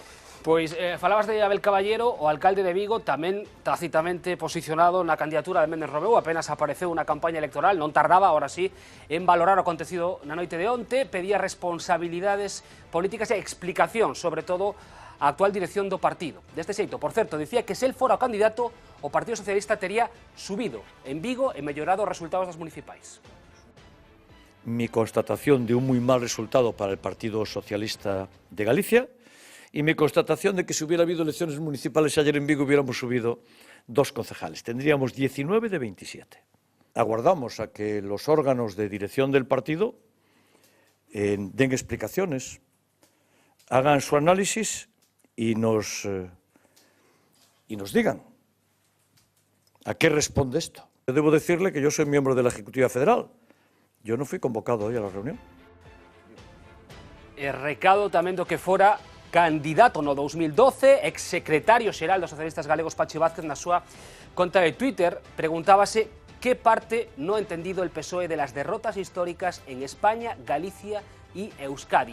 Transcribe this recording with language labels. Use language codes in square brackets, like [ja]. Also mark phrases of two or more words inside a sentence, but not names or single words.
[gl] Pois falabas de Abel Caballero, o alcalde de Vigo, tamén tacitamente posicionado na candidatura de Méndez Romeu, apenas apareceu na campaña electoral, non tardaba, [es] ahora sí, [gl] en valorar o acontecido na noite de onte, pedía responsabilidades políticas e explicación, sobre todo, a actual dirección do partido. Deste xeito, por certo, dicía que se el fora o candidato, o Partido Socialista tería subido en Vigo e mellorado os resultados das municipais. [es] Mi constatación de un muy mal resultado para el Partido Socialista de Galicia y mi constatación de que si hubiera habido elecciones municipales ayer en Vigo hubiéramos subido 2 concejales. Tendríamos 19 de 27. Aguardamos a que los órganos de dirección del partido den explicaciones, hagan su análisis y nos digan a qué responde esto. Yo debo decirle que yo soy miembro de la Ejecutiva Federal. Yo no fui convocado hoy a la reunión. [gl] E recado tamén do que fora candidato no 2012, exsecretario xeral dos socialistas galegos Pachi Vázquez, na súa conta de Twitter, preguntábase que parte [es] no ha entendido el PSOE de las derrotas históricas en España, [gl] Galicia e Euskadi.